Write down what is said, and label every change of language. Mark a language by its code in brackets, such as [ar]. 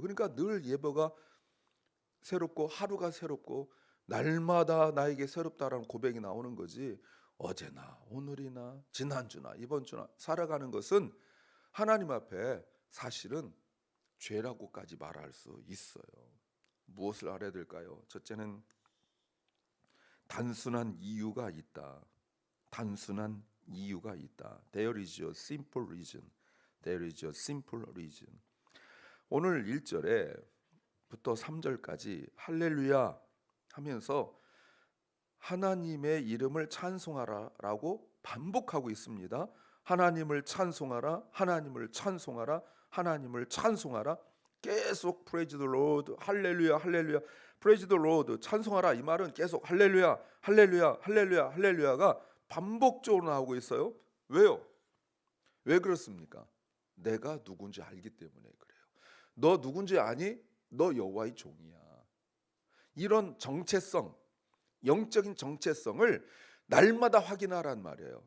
[ko] 그러니까 늘 예배가 새롭고 하루가 새롭고 날마다 나에게 새롭다라는 고백이 나오는 거지, 어제나 오늘이나 지난주나 이번 주나 살아가는 것은 하나님 앞에 사실은 죄라고까지 말할 수 있어요. 무엇을 알아야 될까요? 첫째는 단순한 이유가 있다. 단순한 이유가 있다. [en] There is a simple reason. There is a simple reason. [ko] 오늘 1절에부터 3절까지 할렐루야 하면서 하나님의 이름을 찬송하라라고 반복하고 있습니다. 하나님을 찬송하라, 하나님을 찬송하라, 하나님을 찬송하라. 계속 [en] praise the Lord, [ko] 할렐루야, 할렐루야, [en] praise the Lord, [ko] 찬송하라. 이 말은 계속 할렐루야, 할렐루야, 할렐루야, 할렐루야가 반복적으로 나오고 있어요. 왜요? 왜 그렇습니까? 내가 누군지 알기 때문에 그래요. 너 누군지 아니? 너 여호와의 종이야. 이런 정체성, 영적인 정체성을 날마다 확인하란 말이에요.